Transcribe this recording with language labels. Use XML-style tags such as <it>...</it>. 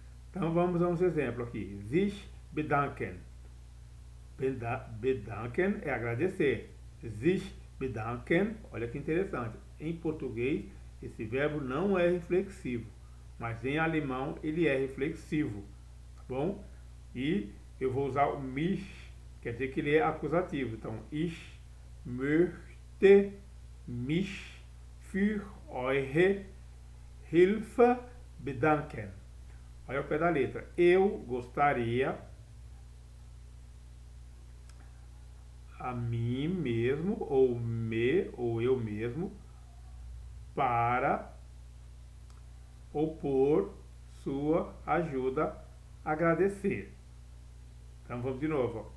<pt>Então vamos a uns exemplos aqui. Sich bedanken. Bedanken é agradecer. Sich bedanken, olha que interessante. Em português, esse verbo não é reflexivo, mas em alemão ele é reflexivo, tá bom? E eu vou usar o mich, quer dizer que ele é acusativo. Então,</pt> <de>ich möchte mich für eure Hilfe bedanken.</de> <pt>Olha o pé da letra. Eu gostaria a mim mesmo, ou eu mesmo, para ou por sua ajuda agradecer. Então vamos de novo.</pt>